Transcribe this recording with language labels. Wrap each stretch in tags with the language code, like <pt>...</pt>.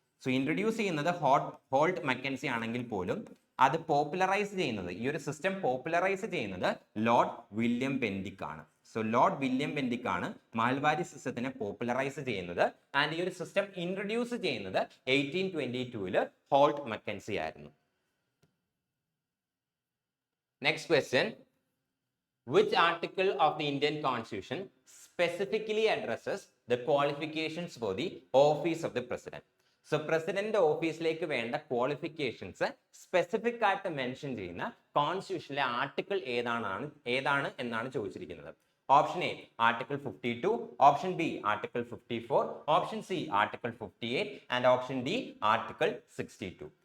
<ml>So introduce ചെയ്യുന്നത് halt Mackenzie ആണെങ്കിൽ പോലും അത് പോപ്പുലറൈസ് ചെയ്യുന്നത്, ഈ ഒരു സിസ്റ്റം പോപ്പുലറൈസ് ചെയ്യുന്നത് ലോർഡ് വില്യം ബെന്റിക് ആണ്. സോ ലോർഡ് വില്യം ബെന്റിക് ആണ് മഹൽബാരി സിസ്റ്റത്തിനെ പോപ്പുലറൈസ് ചെയ്യുന്നത്. ആൻഡ് ഈ ഒരു സിസ്റ്റം ഇൻട്രൊഡ്യൂസ് ചെയ്യുന്നത് 1822 ഹോൾട്ട് മക്കൻസി ആയിരുന്നു.</ml> <en>Next question, which article of the Indian Constitution specifically addresses the qualifications for the office of the president?</en> <ml>So president ഓഫീസിലേക്ക് വേണ്ട qualifications specific ആയിട്ട് mention ചെയ്യുന്ന കോൺസ്റ്റിറ്റ്യൂഷനിലെ ആർട്ടിക്കിൾ ഏതാണ് എന്നാണ് ചോദിച്ചിരിക്കുന്നത്.</ml> <en>Option A article 52, option B article 54, option C article 58 and option D article 62.</en>